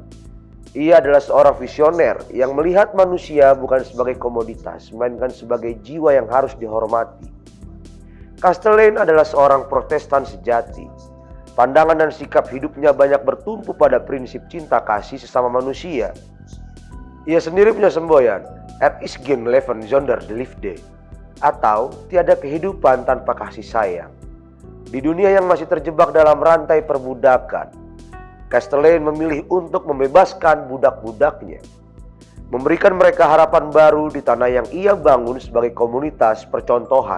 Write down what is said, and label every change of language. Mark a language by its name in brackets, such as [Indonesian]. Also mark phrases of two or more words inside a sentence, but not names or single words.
[Indonesian] Ia adalah seorang visioner yang melihat manusia bukan sebagai komoditas, melainkan sebagai jiwa yang harus dihormati. Kastelein adalah seorang Protestan sejati. Pandangan dan sikap hidupnya banyak bertumpu pada prinsip cinta kasih sesama manusia. Ia sendiri punya semboyan, [Dutch] "Er is geen leven zonder de liefde," [Indonesian] atau tiada kehidupan tanpa kasih sayang. Di dunia yang masih terjebak dalam rantai perbudakan, Kastelein memilih untuk membebaskan budak-budaknya, memberikan mereka harapan baru di tanah yang ia bangun sebagai komunitas percontohan.